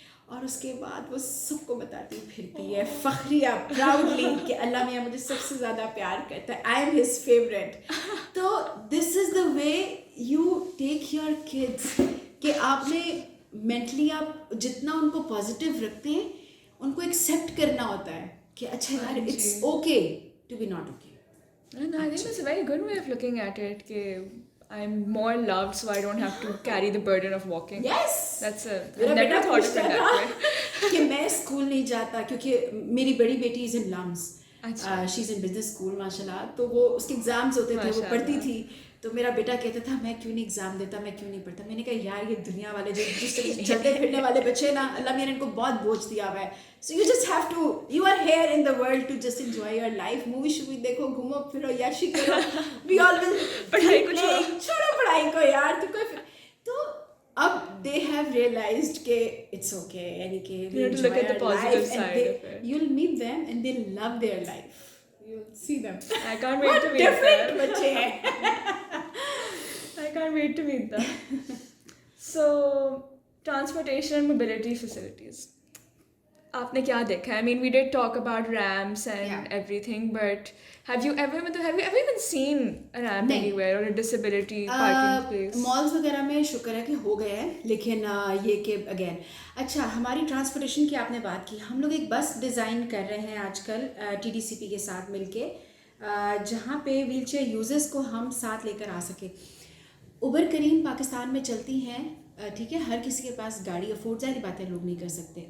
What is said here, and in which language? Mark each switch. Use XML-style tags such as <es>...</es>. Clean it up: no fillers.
<ur>اور اس کے بعد وہ سب کو بتاتی پھرتی ہے فخریہ پراؤڈلی کہ اللہ میاں مجھے سب سے زیادہ پیار کرتا ہے,</ur> <en>I am his favourite.</en> <ur>تو</ur> <en>this is the way you take your kids</en> <ur>کہ آپ نے مینٹلی آپ جتنا ان کو پازیٹیو رکھتے ہیں ان کو ایکسیپٹ کرنا ہوتا ہے کہ اچھا یار</ur> <en>It's okay to be not okay. And I think that's a very good way of looking at it. I'm more loved, so I don't have to carry the burden of walking. Yes. That's a.</en> <ur>میرا</ur> <en>I never</en> <ur>beta</ur> <en>thought of</en> <ur>پوچھتا</ur> <en>it that way.</en> <ur>تھا کہ میں school نہیں جاتا کیونکہ میری بڑی بیٹی</ur> <en>is in LUMS, she is in business school</en> <ur>ماشاء اللہ. تو وہ اس کے ایگزامس ہوتے تھے, وہ پڑھتی تھی. تو میرا بیٹا کہتا تھا میں کیوں نہیں ایگزام دیتا, میں کیوں نہیں پڑھتا. میں نے کہا یار یہ دنیا والے جو جس چلتے پھرنے والے بچے نا اللہ میاں نے ان کو بہت بوجھ دیا ہوا ہے.</ur> <en>So you just have to, you are here in the world to just enjoy your life.</en> <ur>Movie شووی دیکھو, گھومو پھرو, یاشی کرو.</ur> <en>we all will</en> <ur>پڑھائی کو چھوڑو پڑھائی کو یار.</ur> <en>تو اب they have realized کہ it's okay, یعنی کہ we enjoy our life and you'll meet them and they'll love their life. You'll see them. I can't wait to meet different them.</en> <ur>بچے ہیں.</ur> <en>I can't wait to meet them. So, transportation and mobility facilities.</en> <ur>آپ نے کیا دیکھا ہے؟</ur> <en>I mean, we did talk about ramps and everything, but have you ever even seen a ramp anywhere or a disability parking place?</en> <ur>malls وغیرہ میں شکر ہے کہ ہو گئے ہیں, لیکن یہ کہ اگین اچھا ہماری ٹرانسپورٹیشن کی آپ نے بات کی, ہم لوگ ایک بس ڈیزائن کر رہے ہیں آج کل TDCP کے ساتھ مل کے, جہاں پہ ویل چیئر یوزرس کو ہم ساتھ لے کر آ سکیں. اوبر کریم پاکستان میں چلتی ہیں, ٹھیک ہے, ہر کسی کے پاس گاڑی افورڈ, ظاہر باتیں لوگ نہیں کر سکتے.</ur>